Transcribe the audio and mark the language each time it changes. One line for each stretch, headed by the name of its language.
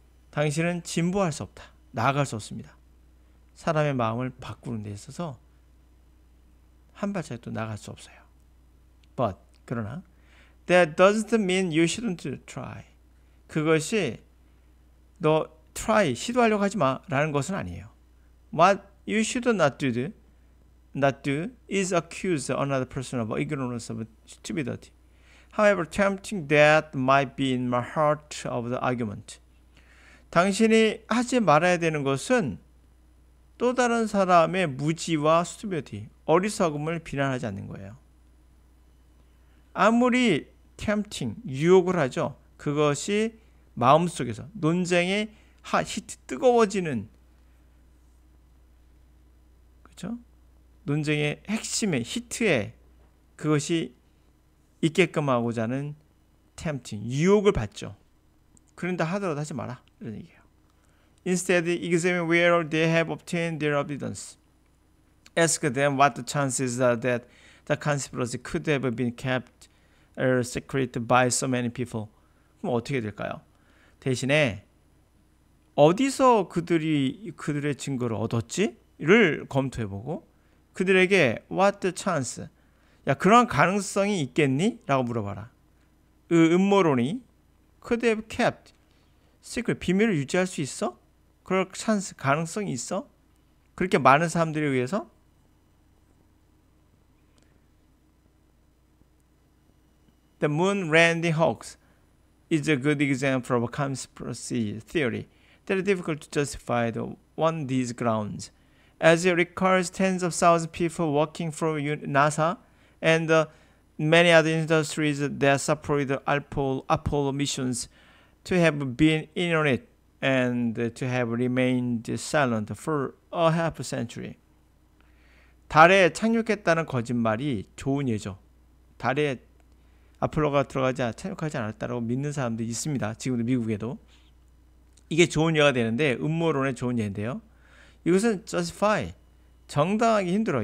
Korean: 당신은 진보할 수 없다. 나아갈 수 없습니다. 사람의 마음을 바꾸는 데 있어서 한 발자국 도 나갈 수 없어요.
English: But
Korean: 그러나
English: that doesn't mean you shouldn't try.
Korean: 그것이 너 try 시도하려고 하지 마라는 것은 아니에요.
English: What you should not do is accuse another person of ignorance of stupidity. However tempting that might be in the heart of the argument.
Korean: 당신이 하지 말아야 되는 것은 또 다른 사람의 무지와 stupidity, 어리석음을 비난하지 않는 거예요. 아무리 tempting, 유혹을 하죠. 그것이 마음속에서 논쟁의 히트, 뜨거워지는, 그렇죠? 논쟁의 핵심의 히트에 그것이 있게끔 하고자 하는 tempting, 유혹을 받죠. 그런다 하더라도 하지 마라. 이런 얘기예요.
English: Instead, examine where they have obtained their evidence. Ask them what the chances are that the conspiracy could have been kept secret by so many people.
Korean: 그럼 어떻게 될까요? 대신에 어디서 그들의 증거를 얻었지?를 검토해보고 그들에게
English: what the chance?
Korean: 야, 그런 가능성이 있겠니? 라고 물어봐라. 음모론이
English: could have kept secret,
Korean: 비밀을 유지할 수 있어? 그럴 찬스, 가능성이 있어? 그렇게 많은 사람들에 의해서?
English: The moon landing hoax is a good example of a conspiracy theory that is difficult to justify on these grounds, as it requires tens of thousands of people working for NASA and many other industries that support the Apollo missions to have been in on it and to have remained silent for a half a century.
Korean: 달에 착륙했다는 거짓말이 좋은 예죠. 달에 아폴로가 착륙하지 않았다고 믿는 사람도 있습니다. 지금도 미국에도. 이게 좋은 예가 되는데 음모론의 좋은 예인데요. 이것은 justify, 정당하기 힘들어요.